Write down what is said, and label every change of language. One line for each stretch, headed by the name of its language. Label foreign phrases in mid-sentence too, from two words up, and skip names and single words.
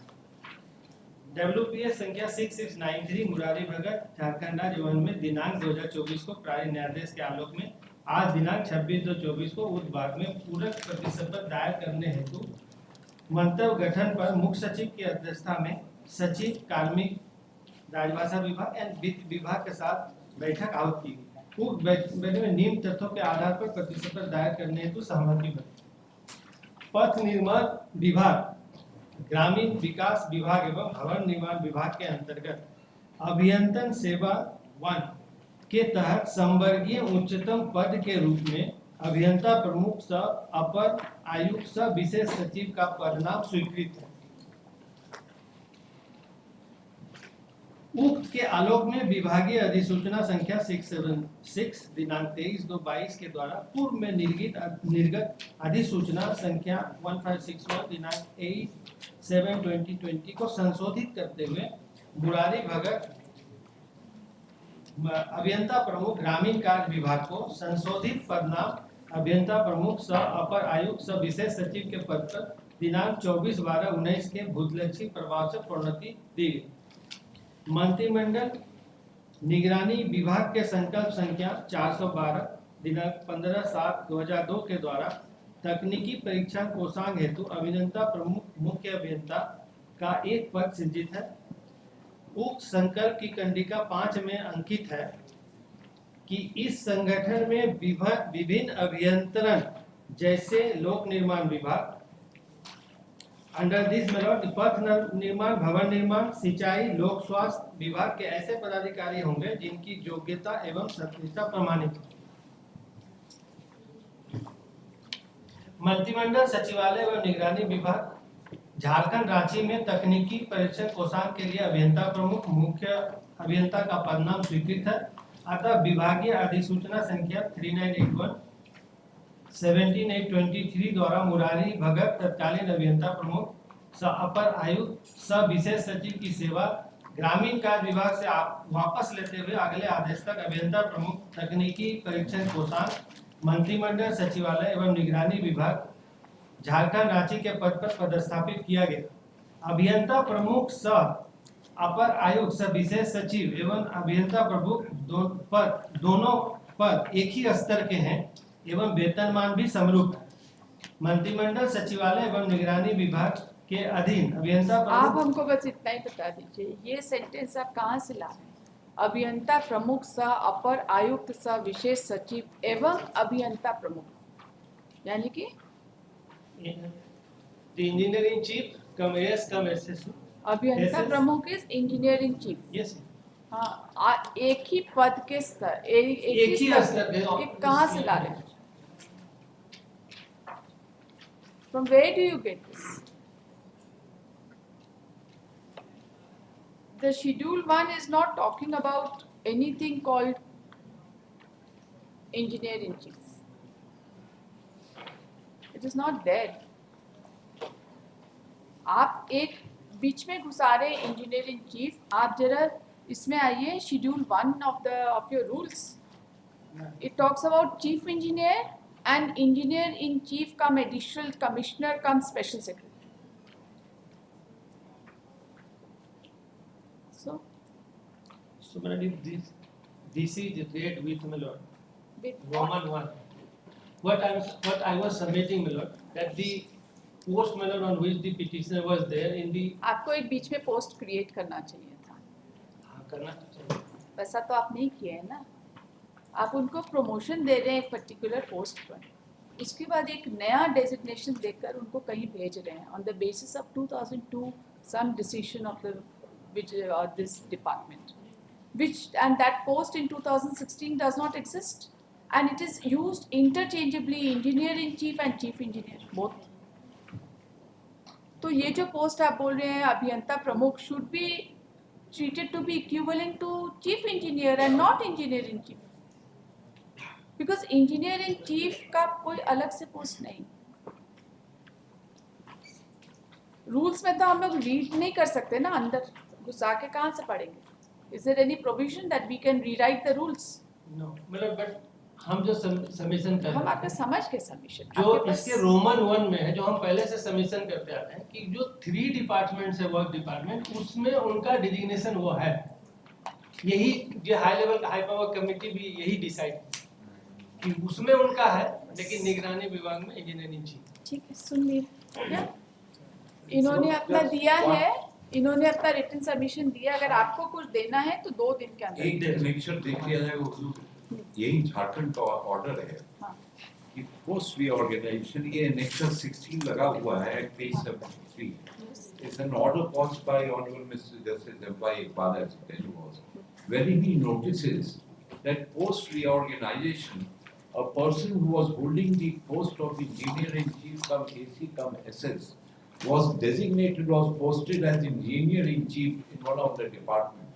Hindi: WPS संख्या 6693 मुरारी भगत झारखंड राज्य वन में दिनांक 2024 को प्रारी न्यायाधीश के आलोक में आज दिनांक 26/2/24 को उक्त भाग में पूरक प्रतिशत दायर करने हेतु मंतव्य गठन पर मुख्य सचिव की अध्यक्षता में सचिव, कार्मिक, राजभाषा विभाग एवं वित्त विभाग के साथ बैठक आहूत की गई। उक्त बैठक में निम्न तथ्यों के आधार पर प्रतिशत दायर करने हेतु सहमति बनी। पथ निर्माण विभाग ग्रामीण विकास विभाग एवं भवन निर्माण विभाग के अंतर्गत अभियंत्रण सेवा 1 के तहत संवर्गीय उच्चतम पद के रूप में अभियंता प्रमुख सह अपर आयुक्त सह विशेष सचिव का पदनाम स्वीकृत है। उक्त के आलोक में विभागीय अधिसूचना संख्या 676 दिनांक 23/2/22 के द्वारा पूर्व में निर्गत अधिसूचना संख्या 1561 दिनांक 8/7/2020 को संशोधित करते हुए मुरारी भगत अभियंता प्रमुख ग्रामीण कार्य विभाग को संशोधित पदनाम अभियंता प्रमुख सह अपर आयुक्त सह विशेष सचिव के पद पर दिनांक 24/12/19 के भूतलक्षी प्रभाव से प्रोन्नति दी गई। मंत्रिमंडल निगरानी विभाग के संकल्प संख्या 412 दिनांक 15/7/2002 के द्वारा तकनीकी परीक्षा कोषांग हेतु अभियंता प्रमुख मुख्य अभियंता का एक पद सृजित है। उक्त संकल्प की कंडिका 5 में अंकित है कि इस संगठन में विभिन्न अभियंत्रण जैसे लोक निर्माण विभाग अंडर दिस मेलॉट पथ निर्माण, भवन निर्माण, सिंचाई, लोक स्वास्थ्य विभाग के ऐसे पदाधिकारी होंगे जिनकी योग्यता एवं सत्यता प्रमाणित हो। मंत्रिमंडल सचिवालय एवं निगरानी विभाग झारखंड रांची में तकनीकी परीक्षण कोषांग के लिए अभियंता प्रमुख मुख्य अभियंता का पदनाम स्वीकृत है। अतः विभागीय अधिसूचना संख्या 3981 17/8/23 द्वारा मुरारी भगत तत्कालीन अभियंता प्रमुख सह अपर आयुक्त सह विशेष सचिव की सेवा ग्रामीण कार्य विभाग से वापस लेते हुए अगले आदेश तक अभियंता प्रमुख तकनीकी परीक्षण कोषांग मंत्रिमंडल सचिवालय एवं निगरानी विभाग झारखंड रांची के पद पर पदस्थापित किया गया। अभियंता प्रमुख सह अपर आयुक्त सह विशेष सचिव एवं अभियंता प्रमुख दोनों पद एक ही स्तर के हैं एवं वेतनमान भी समरूप है। मंत्रिमंडल सचिवालय एवं निगरानी विभाग के अधीन अभियंता आप हमको बस इतना ही बता दीजिए, ये सेंटेंस आप कहाँ से ला रहे हैं? अभियंता प्रमुख सह अपर आयुक्त सह विशेष सचिव एवं अभियंता प्रमुख, यानी कि
English: engineering chief cum AS cum SSC.
Hindi: अभियंता प्रमुख
English: is engineering chief. यस,
Hindi: हाँ, एक ही पद के स्तर, एक ही स्तर के, कहाँ से ला रहे हैं?
English: From where do you get this? The schedule 1 is not talking about anything called engineer in chief. It is not there.
Hindi: आप एक बीच में घुसा रहे
English: engineer in chief.
Hindi: आप जरा इसमें आइए, शेड्यूल 1
English: of your rules. It talks about chief engineer and engineer in chief come additional commissioner come special secretary. So this is read with my lord. With Roman 1. What I was submitting, my lord, that the post, my lord, on which the petitioner was there in the
Hindi: आपको एक बीच में पोस्ट क्रिएट करना चाहिए था, करना चाहिए। वैसा तो आप नहीं किए है ना। आप उनको प्रमोशन दे रहे हैं एक
English: particular post
Hindi: पर, उसके बाद एक नया डेजिग्नेशन देकर उनको कहीं भेज रहे हैं
English: on the basis of 2002 some decision of the which this department, which and that post in 2016 does not exist and it is used interchangeably, engineer in chief and chief engineer both.
Hindi: तो ये जो पोस्ट आप बोल रहे हैं अभियंता प्रमुख
English: should be treated to be equivalent to chief engineer and not engineer in chief,
Hindi: because
English: engineer in chief
Hindi: का कोई अलग से पोस्ट नहीं। रूल्स में तो हम लोग रीड नहीं कर सकते ना, अंदर घुसा के कहाँ से पढ़ेंगे?
English: Is there any provision that we can rewrite the rules? No,
Hindi: मतलब बट हम जो सबमिशन कर हम आपके समझ के सबमिशन जो इसके रोमन 1 में है, जो हम पहले से सबमिशन करते आते हैं कि जो 3 डिपार्टमेंट्स है,
English: work department,
Hindi: उसमें उनका डिजिग्नेशन वो है। यही जो
English: high level high power committee
Hindi: भी यही डिसाइड कि उसमें उनका है, लेकिन निगरानी विभाग में
English: engineering chief.
Hindi: ठीक है, सुन लिया। इन्होंने अपना दिया है, इन्होंने अपना
English: written submission
Hindi: दिया। अगर आपको कुछ देना है तो 2 दिन के अंदर एक लेक्चर देख लिया जाएगा। यही झारखंड का ऑर्डर है कि
English: post reorganisation,
Hindi: ये नेक्सट 16 लगा हुआ है पेज 73।
English: is an order passed by Honorable Mr. Justice M.Y. Iqbal, as it was, wherein he notices that post reorganization, a person who was holding the post of engineer in chief cum AC cum SS was designated, was posted as engineer in chief in one of the departments.